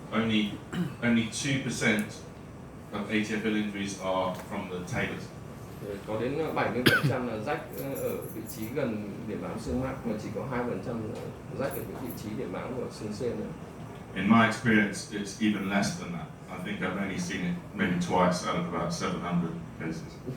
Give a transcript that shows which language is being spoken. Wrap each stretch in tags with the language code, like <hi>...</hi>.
<en>Only 2% of ATFL injuries are from the talus.</en> <vi>Có đến 70% là rách ở vị trí gần điểm bám xương mác, mà chỉ có 2% là rách ở cái vị trí điểm bám của xương sên này.</vi> <en>In my experience, it's even less than that. I think I've only seen it maybe twice out of about 700 cases.</en>